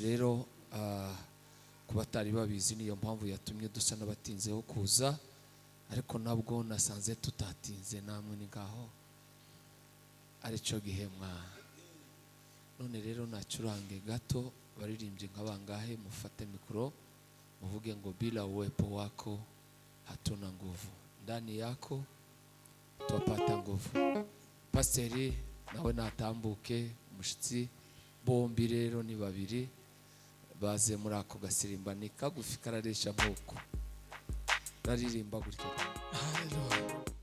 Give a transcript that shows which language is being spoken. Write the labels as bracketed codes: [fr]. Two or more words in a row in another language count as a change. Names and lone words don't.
[rw] Rero kuba atari babizi niyo mpamvu yatumye dusa n'abatinzeho kuza, ariko nabwo nasanze tutatinze, namwe ni ngaho arico gihemwa. None rero nacurange gato baririmbye nk'abangahe, mufate mikoro muvuge ngo [sw] bila uwepo wako hatuna nguvu, ndani yako twapata nguvu. [rw] Pastori nawe natambuke, umushitsi bombi rero ni babiri baze muri ako gasirimba, ni kagufi kararesha nk'uko raririmba gutyo. Haleluya.